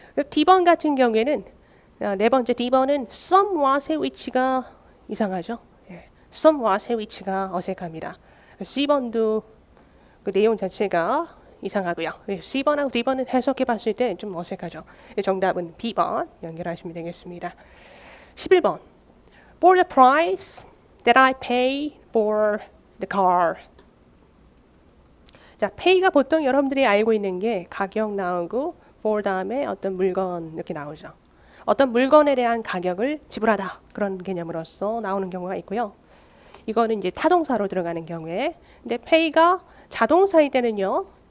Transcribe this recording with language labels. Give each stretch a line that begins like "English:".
Korean: D번 같은 경우에는 네 번째 D번은 somewhat의 위치가 이상하죠. 예, somewhat의 위치가 어색합니다. C번도 그 내용 자체가 이상하고요. C번하고 D번은 해석해 봤을 때 좀 어색하죠. 정답은 B번 연결하시면 되겠습니다. 11번.
English: For the price that I pay for the car.
Korean: 자, pay가 보통 여러분들이 알고 있는 게 가격 나오고 for 다음에 어떤 물건 이렇게 나오죠. 어떤 물건에 대한 가격을 지불하다 그런 개념으로서 나오는 경우가 있고요. 이거는 이제 타동사로 들어가는 경우에 근데 pay가 자동사일 때는요.